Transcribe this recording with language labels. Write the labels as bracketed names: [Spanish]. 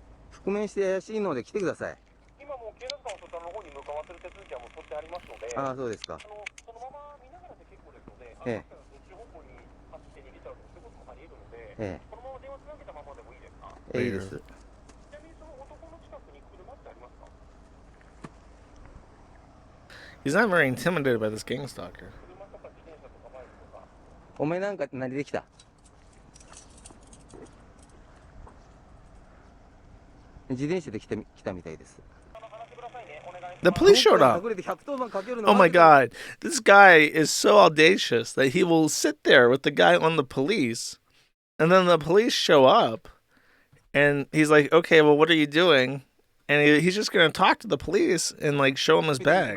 [Japanese] 覆面して怪しいので来てください。今もう警察官をそちらの方に向かわせる手続きはもう取ってありますので。ああ、そうですか。そのまま見ながらで結構ですので、どっち方向に走って逃げちゃうということもあり得るので、このまま電話つなげたままでもいいですか？いいです。ちなみにその男の近くに車ってありますか？ [English] He's not very intimidated by this gang stalker. [Japanese] お前なんか何で来た？自転車で来たみたいです。 [English] The police showed up. Oh my god. This guy is so audacious that he will sit there with the guy on the police, and then the police show up, and he's like, okay, well, what are you doing? And he's just going to talk to the police and like show him his bag.